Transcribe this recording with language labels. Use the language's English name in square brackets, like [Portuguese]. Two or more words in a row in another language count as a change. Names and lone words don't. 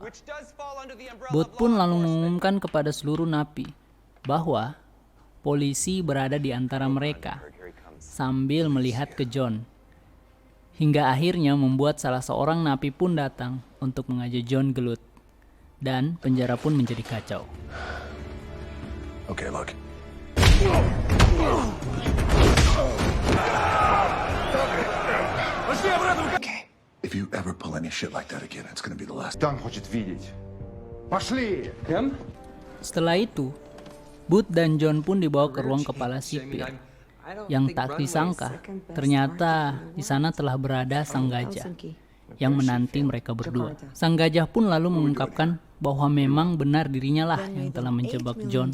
[Indonesian] Booth pun lalu mengumumkan kepada seluruh napi bahwa polisi berada di antara mereka sambil melihat ke John. Hingga akhirnya membuat salah seorang napi pun datang untuk mengajak John gelut. Dan penjara pun menjadi kacau. [English] Okay, look. Okay. If you ever pull any shit like that again, it's gonna be the last. [Russian] Дан хочет видеть. Пошли! Кем? [Indonesian] Setelah itu, Booth dan John pun dibawa ke ruang kepala sipir. Yang tak disangka, ternyata di sana telah berada sang gajah yang menanti mereka berdua. Sang gajah pun lalu mengungkapkan bahwa memang benar dirinya lah yang telah menjebak John.